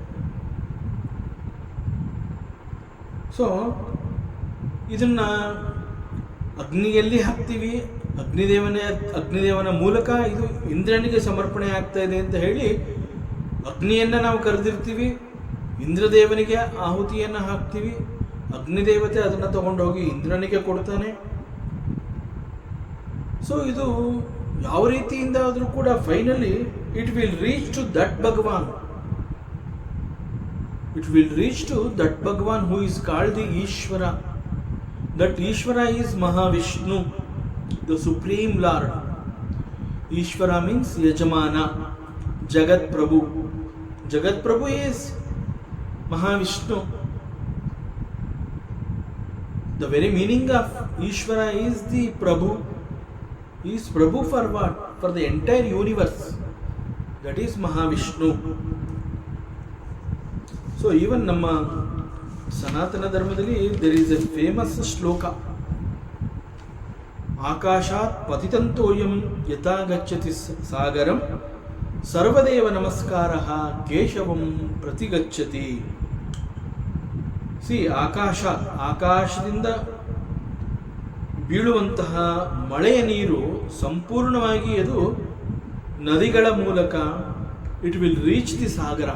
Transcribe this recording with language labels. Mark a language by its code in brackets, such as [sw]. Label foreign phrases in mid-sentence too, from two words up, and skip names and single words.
[kn] ಸೊ ಇದನ್ನ ಅಗ್ನಿಯಲ್ಲಿ ಹಾಕ್ತೀವಿ, ಅಗ್ನಿದೇವನ ಮೂಲಕ ಇದು ಇಂದ್ರನಿಗೆ ಸಮರ್ಪಣೆ ಆಗ್ತಾ ಇದೆ ಅಂತ ಹೇಳಿ ಅಗ್ನಿಯನ್ನು ನಾವು ಕರೆದಿರ್ತೀವಿ, ಇಂದ್ರದೇವನಿಗೆ ಆಹುತಿಯನ್ನು ಹಾಕ್ತೀವಿ, ಅಗ್ನಿದೇವತೆ ಅದನ್ನು ತಗೊಂಡೋಗಿ ಇಂದ್ರನಿಗೆ ಕೊಡ್ತಾನೆ. ಸೊ ಇದು ಯಾವ ರೀತಿಯಿಂದ ಆದರೂ ಕೂಡ [en] finally it will reach to that Bhagavan. It will reach to that Bhagavan who is called the Ishvara. That Ishvara is Mahavishnu, the Supreme Lord. Ishvara means Yajamana, Jagat Prabhu. Jagat Prabhu is Mahavishnu. The very meaning of Ishvara is the Prabhu. He is Prabhu for what? For the entire universe. That is Mahavishnu. so even [kn] ನಮ್ಮ ಸನಾತನ ಧರ್ಮದಲ್ಲಿ [en] there is a famous shloka, [sa] ಆಕಾಶಾತ್ ಪತಿತಂತೋಯಂ ಯಥಾ ಗಚ್ಚತಿ ಸಾಗರಂ ಸರ್ವದೇವ ನಮಸ್ಕಾರ ಕೇಶವಂ ಪ್ರತಿಗಚ್ಚತಿ. [kn] ಸಿ ಆಕಾಶದಿಂದ ಬೀಳುವಂತಹ ಮಳೆಯ ನೀರು ಸಂಪೂರ್ಣವಾಗಿ ಅದು ನದಿಗಳ ಮೂಲಕ [en] it will reach the sagara.